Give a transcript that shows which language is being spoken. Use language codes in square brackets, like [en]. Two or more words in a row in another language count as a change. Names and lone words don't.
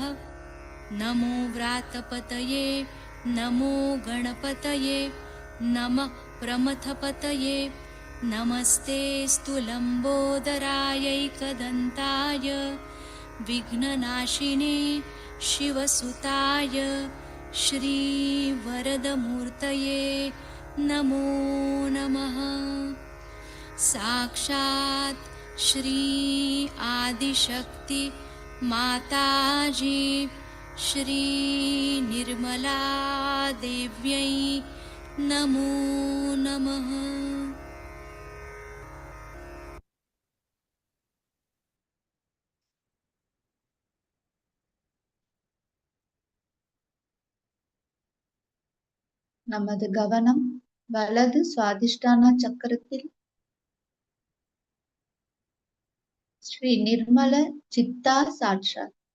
[sa] नमो व्रातपतये नमो गणपतये नमः प्रमथपतये नमस्ते लम्बोदरायैकदन्ताय विघ्ननाशिने शिवसुताय श्रीवरदमूर्तये नमो नमः। साक्षात् श्री आदिशक्ति माताजी श्री निर्मला देव्यै नमो नमः। [ta] நமது கவனம் வலது சுவாதிஷ்டான சக்கரத்தில் ஸ்ரீ நிர்மல சித்தா சாட்சாத்.